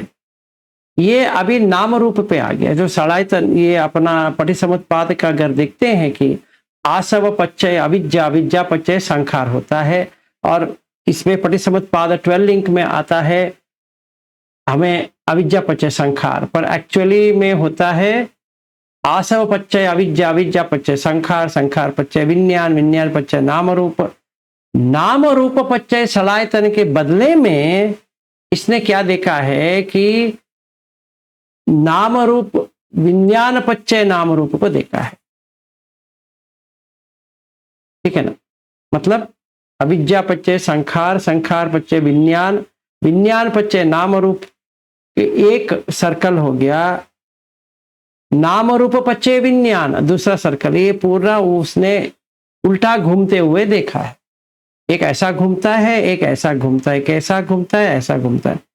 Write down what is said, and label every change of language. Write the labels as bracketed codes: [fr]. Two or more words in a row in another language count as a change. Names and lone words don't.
[hi] ये अभी नाम रूप पे आ गया। जो सड़ायतन ये अपना पटिसमुत्पाद का अगर देखते हैं कि [pi] आसव पच्चय अविद्या, अविद्या पच्चय संखार [hi] होता है, और इसमें पटिसमुत्पाद 12 लिंक में आता है हमें [pi] अविद्या पच्चय संखार, [hi] पर एक्चुअली में होता है [pi] आसव पच्चय अविद्या, अविद्या पच्चय संखार, संखार पच्चय विज्ञान, विज्ञान पच्चय नाम रूप। नाम रूप पच्चय सलायतन [hi] के बदले में इसने क्या देखा है कि नाम रूप [pi] विज्ञान पच्चय नाम रूप [hi] को देखा है। ठीक है ना, मतलब [pi] अविद्या पच्चय संखार, संखार पच्चय विज्ञान, विज्ञान पच्चय नाम रूप, [hi] एक सर्कल हो गया। [pi] नाम रूप पच्चय विज्ञान [hi] दूसरा सर्कल। ये पूरा उसने उल्टा घूमते हुए देखा है। एक ऐसा घूमता है, एक ऐसा घूमता है, एक ऐसा घूमता है, ऐसा घूमता है।